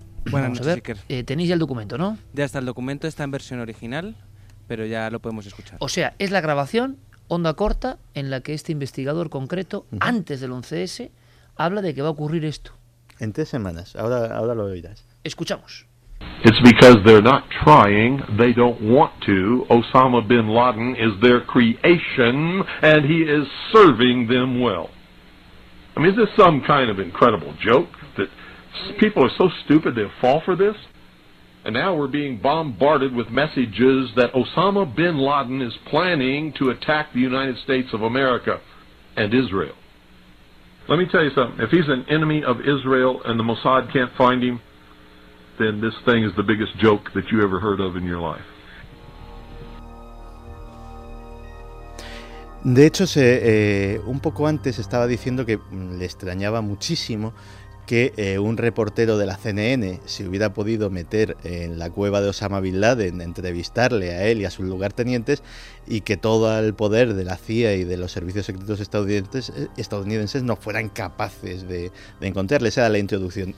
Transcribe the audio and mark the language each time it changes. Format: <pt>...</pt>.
<es>Buenas noches, Iker. Tenéis ya el documento, ¿no? Ya está el documento, está en versión original, pero ya lo podemos escuchar. O sea, es la grabación, onda corta, en la que este investigador concreto, antes del 11S, habla de que va a ocurrir esto. En 3 semanas, ahora lo oirás. Escuchamos.</es> <en>It's because they're not trying, they don't want to. Osama bin Laden is their creation, and he is serving them well. I mean, is this some kind of incredible joke, that people are so stupid they'll fall for this? And now we're being bombarded with messages that Osama bin Laden is planning to attack the United States of America and Israel. Let me tell you something. If he's an enemy of Israel and the Mossad can't find him, then this thing is the biggest joke that you ever heard of in your life.</en> <es>De hecho, un poco antes estaba diciendo que le extrañaba muchísimo que un reportero de la CNN se hubiera podido meter en la cueva de Osama Bin Laden, entrevistarle a él y a sus lugartenientes, y que todo el poder de la CIA y de los servicios secretos estadounidenses no fueran capaces de encontrarle. Esa era la introducción.</es>